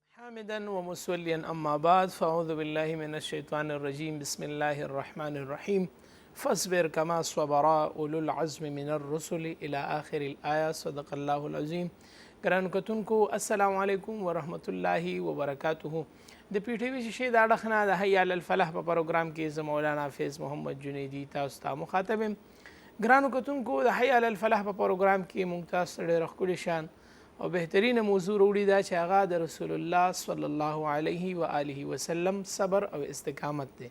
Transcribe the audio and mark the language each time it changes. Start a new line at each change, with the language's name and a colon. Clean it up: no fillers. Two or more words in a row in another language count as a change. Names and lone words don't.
Arabic: حامدا ومصليا أما بعد فأعوذ بالله من الشيطان الرجيم بسم الله الرحمن الرحيم فاصبر كما صبر أولو العزم من الرسل إلى آخر الآية صدق الله العظيم.
Pashto: ګرانو کتونکو
Arabic: السلام علیکم ورحمۃ اللہ وبرکاتہ.
Pashto: د پی ټی وی شیشې د اړخ نه د حی علی الفلاح په پروګرام کې زه مولانا فیض محمد جنیدی تاسو ته مخاطب یم. ګرانو کتونکو د حی علی الفلاح په پروګرام کې موږ تاسو ډېر ښکلي شان او بهترین موضوع وروړي دا چې هغه د رسول الله
Arabic: صلی الله علیه و آله وسلم
Pashto: صبر او استقامت دی.